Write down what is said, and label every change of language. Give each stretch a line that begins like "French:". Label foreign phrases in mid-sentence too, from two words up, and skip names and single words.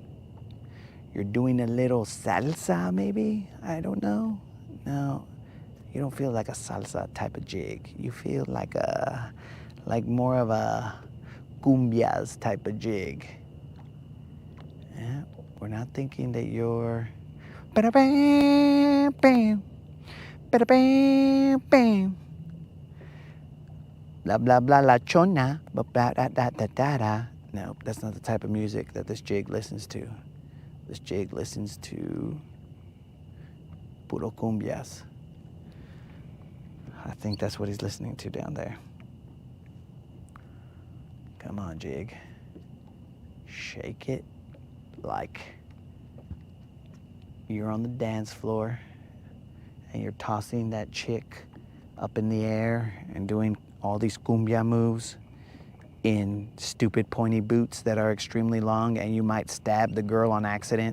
English: You're doing a little salsa, maybe? I don't know. No, you don't feel like a salsa type of jig. You feel like more of a cumbias type of jig. Yeah, we're not thinking that you're ba-da-bam, bam, ba-da-bam, bam. Blah, blah, blah, la chona, ba-da-da-da-da-da. No, that's not the type of music that this jig listens to. This jig listens to
Spanish: puro cumbias.
English: I think that's what he's listening to down there. Come on, jig. Shake it like you're on the dance floor and you're tossing that chick up in the air and doing all these cumbia moves in stupid pointy boots that are extremely long, and you might stab the girl on accident.